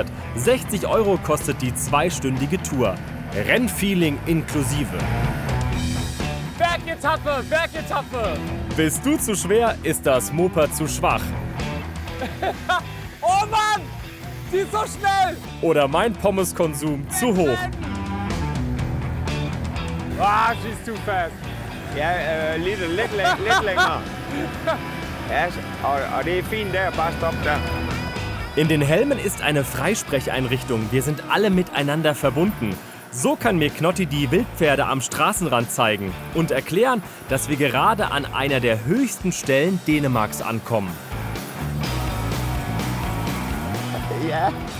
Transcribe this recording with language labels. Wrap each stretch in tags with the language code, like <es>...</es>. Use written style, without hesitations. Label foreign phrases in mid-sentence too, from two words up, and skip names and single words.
<de>60 € kostet die zweistündige Tour. Rennfeeling inklusive. Bergetappe, Bergetappe. Bist du zu schwer, ist das Moped zu schwach. Oh Mann, sie ist so schnell. Oder mein Pommeskonsum zu hoch.</de> <en>Ah, she's too fast.</en> <da>Ja, lidt længere. Ja, og det er fint der, bare stop der.</da> <de>In den Helmen ist eine Freisprecheinrichtung. Wir sind alle miteinander verbunden. So kann mir Knotti die Wildpferde am Straßenrand zeigen und erklären, dass wir gerade an einer der höchsten Stellen Dänemarks ankommen. Ja.</de>